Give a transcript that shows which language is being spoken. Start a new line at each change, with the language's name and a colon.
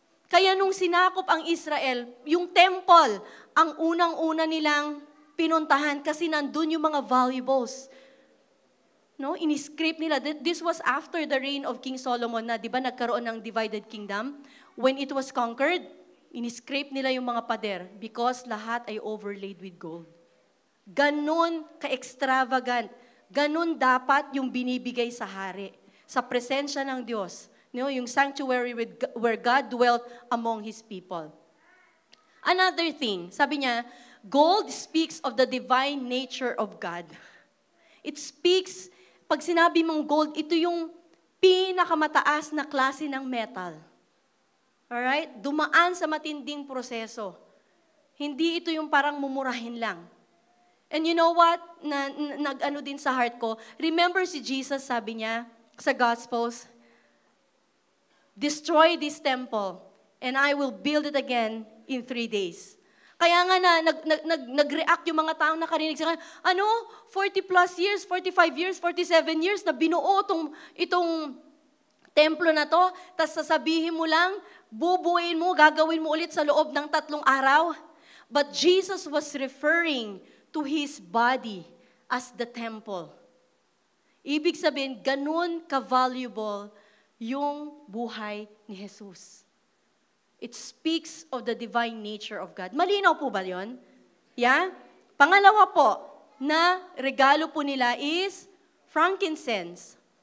Filipino: Kaya nung sinakop ang Israel, yung temple, ang unang-una nilang pinuntahan kasi nandun yung mga valuables. No, ini-scrape nila.
English: This was after the reign of King Solomon
Filipino: na, di ba, nagkaroon ng
English: divided kingdom. When it was conquered,
Filipino: ini-scrape nila yung mga pader
English: because lahat ay overlaid with gold.
Filipino: Ganon ka-extravagant. Ganon dapat yung binibigay sa hari, sa presensya ng Diyos.
English: No, yung sanctuary where God dwelt among His people. Another thing,
Filipino: sabi niya,
English: gold speaks of the divine nature of God.
Filipino: It speaks, pag sinabi mong gold, ito yung pinakamataas na klase ng metal. Alright? Dumaan sa matinding proseso. Hindi ito yung parang mumurahin lang.
English: And you know what?
Filipino: Nag-ano din sa heart ko.
English: Remember si Jesus, sabi niya sa Gospels, destroy this temple and I will build it again in 3 days.
Filipino: Kaya nga nag-react yung mga taong nakarinig sa kanya, 40 plus years, 45 years, 47 years na binuo itong templo na to, tas sasabihin mo lang, bubuin mo, gagawin mo ulit sa loob ng 3 araw.
English: But Jesus was referring to His body as the temple.
Filipino: Ibig sabihin, ganun ka-valuable yung buhay ni Jesus.
English: It speaks of the divine nature of God.
Filipino: Malinaw po ba yun? Yeah? Pangalawa po, na regalo po nila is frankincense.